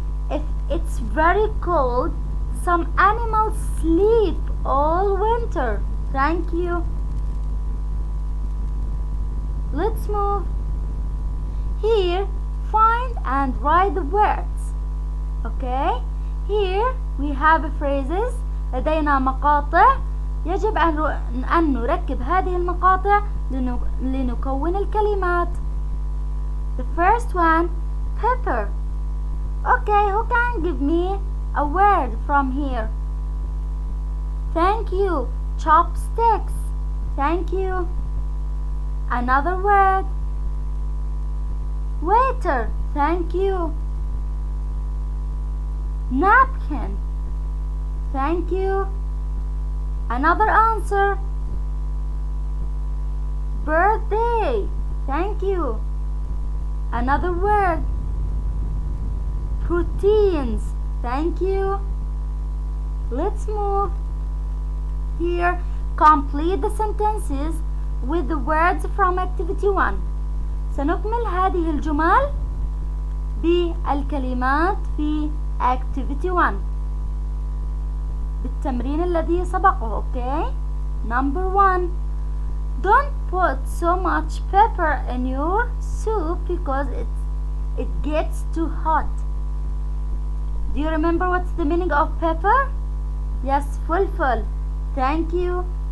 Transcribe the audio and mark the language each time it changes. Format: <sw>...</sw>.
<en>If it's very cold, some animals sleep all winter. Thank you. Let's move. Here, find and write the words. Okay. Here we have phrases.</en> <ar>لدينا مقاطع يجب أن نركب هذه المقاطع لنكون الكلمات.</ar> <en>The first one, pepper. Okay, who can give me a word from here? Thank you. Chopsticks. Thank you. Another word. Waiter. Thank you. Napkin. Thank you. Another answer. Birthday. Thank you. Another word. Proteins. Thank you. Let's move. Here, complete the sentences with the words from activity 1.</en> <ar>سنكمل هذه الجمل بالكلمات في</ar> <en>activity 1</en> <ar>بالتمرين الذي سبقه.</ar> <en>Okay. Number 1. Don't put so much pepper in your soup because it gets too hot. Do you remember what's the meaning of pepper? Yes, full. Thank you.</en>